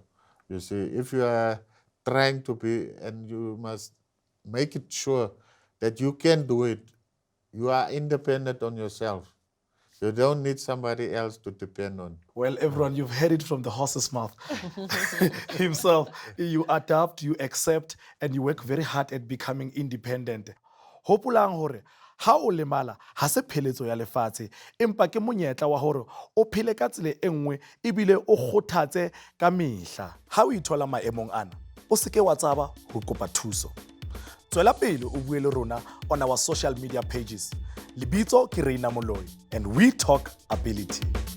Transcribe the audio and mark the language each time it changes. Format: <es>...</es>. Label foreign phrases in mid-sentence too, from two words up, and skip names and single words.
<en>You see, if you are trying to be, and you must make it sure that you can do it. You are independent on yourself. You don't need somebody else to depend on. Well, everyone, you've heard it from the horse's mouth himself. You adapt, you accept, and you work very hard at becoming independent.</en> <st>Hopolang hore, ha o lemala, ha se pheletso ya lefatshe, empa ke monyetla wa hore o phele ka tsela e nngwe ebile o kgothatse ka mehla. Ha o ithola maemong ana, o se ke wa tsaba ho kopa thuso. Tswela pele o bue le rona</st> <en>on our social media pages.</en> <st>Libitso ke Reina Moloi,</st> <en>and we talk ability.</en>